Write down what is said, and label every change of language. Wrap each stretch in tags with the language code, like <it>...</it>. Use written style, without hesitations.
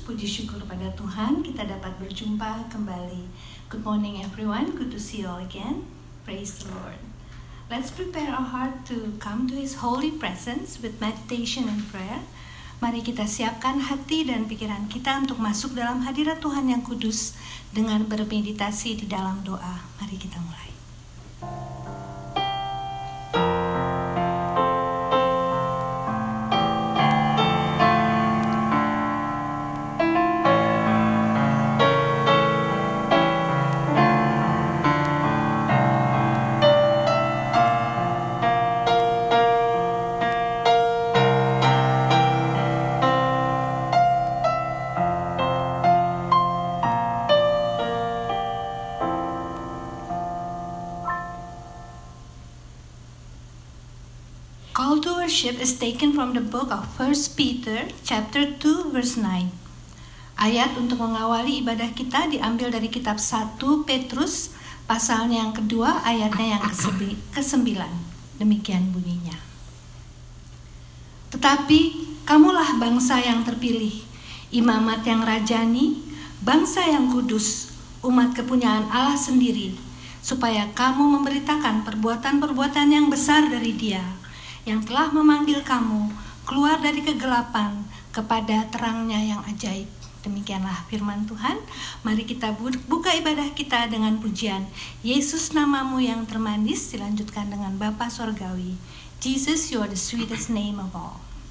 <id>Puji syukur pada Tuhan kita dapat berjumpa kembali.</id> <en>Good morning everyone, good to see you all again. Praise the Lord. Let's prepare our heart to come to His holy presence with meditation and prayer.</en> <id>Mari kita siapkan hati dan pikiran kita untuk masuk dalam hadirat Tuhan yang kudus dengan bermeditasi di dalam doa. Mari kita mulai.</id> <en>Call to worship is taken from the book of 1 Peter chapter 2 verse 9.</en> <id>Ayat untuk mengawali ibadah kita diambil dari kitab 1 Petrus pasalnya yang kedua ayatnya yang ke-9. Demikian bunyinya. Tetapi kamulah bangsa yang terpilih, imamat yang rajani, bangsa yang kudus, umat kepunyaan Allah sendiri, supaya kamu memberitakan perbuatan-perbuatan yang besar dari Dia yang telah memanggil kamu keluar dari kegelapan kepada terangnya yang ajaib. Demikianlah firman Tuhan. Mari kita buka ibadah kita dengan pujian Yesus namamu yang termanis, dilanjutkan dengan Bapa Sorgawi.</id> <en>Jesus, you are the sweetest name of all.</en>